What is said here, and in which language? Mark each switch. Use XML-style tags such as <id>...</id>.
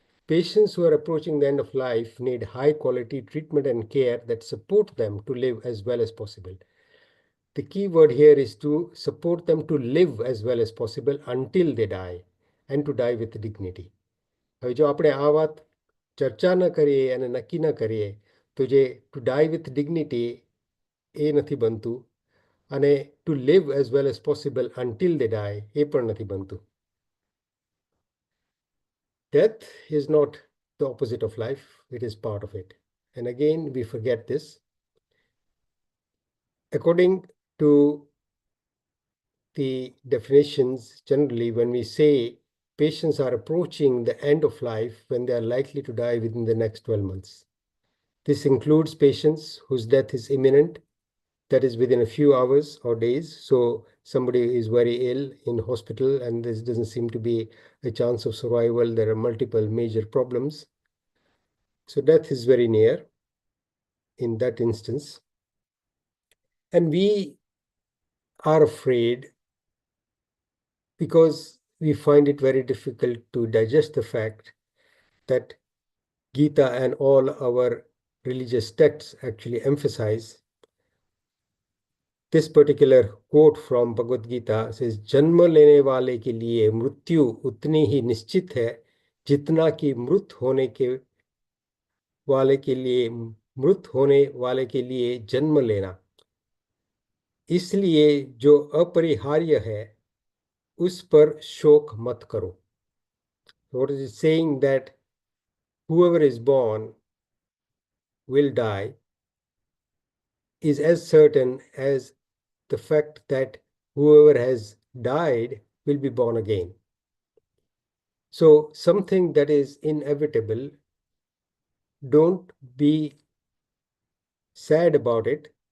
<en>Patients who are approaching the end of life need high quality treatment and care that support them to live as well as possible. The key word here is to support them to live as well as possible until they die, and to die with dignity.</en> <gu>હવે જો આપણે આ વાત ચર્ચા ન કરીએ અને નક્કી ન કરીએ તો જે</gu> <en>to die with dignity</en> <gu>એ નથી બનતું, અને</gu> <en>to live as well as possible until they die</en> <gu>એ પણ નથી બનતું.</gu> <en>Death is not the opposite of life, it is part of it. And again, we forget this. According to the definitions, generally, when we say patients are approaching the end of life when they are likely to die within the next 12 months. This includes patients whose death is imminent, that is within a few hours or days. So somebody is very ill in hospital and this doesn't seem to be a chance of survival. There are multiple major problems. So death is very near in that instance. And we are afraid because we find it very difficult to digest the fact that Gita and all our religious texts actually emphasize. This particular quote from Bhagavad Gita says,</en> <hi>जन्म लेने वाले के लिए मृत्यु उतनी ही निश्चित है जितना कि मृत होने वाले के लिए जन्म लेना. इसलिए जो अपरिहार्य है उस पर शोक मत करो.</hi> <en>What is it saying? That whoever is born will die is as certain as the fact that whoever has died will be born again. So something that is inevitable, don't be sad about it.</en>